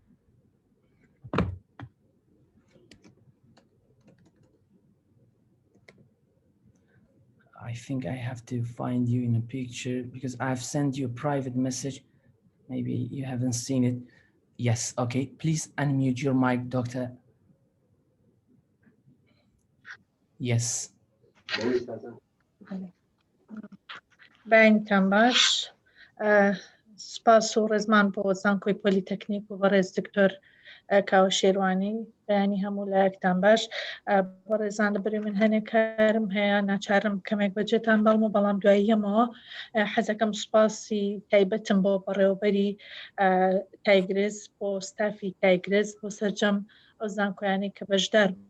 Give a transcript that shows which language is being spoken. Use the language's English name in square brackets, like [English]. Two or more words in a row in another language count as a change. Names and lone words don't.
[English] I think I have to find you in a picture because I've sent you a private message. Maybe you haven't seen it. Yes, okay. Please unmute your mic, Doctor. Yes. Ben Tambash, [Central Kurdish] سپاس و ڕێزمان بۆ زانکۆی پۆلیتەکنیک و بەڕێز دکتۆر کاوە شێروانی بەیانی هەموو لایەکتان باش بۆ ڕێزان لە بەروی من هەنێک کارم هەیە ناچارم کەمێک بەجێتان بەڵمە بەڵام دواییەمەوە حەزەکەم سوپاسی تایبەتم بۆ بەڕێوەبەری تایگرس بۆ ستافی تایگرس بۆ سەرجەم ئەو زانکۆیانی کە بەشدار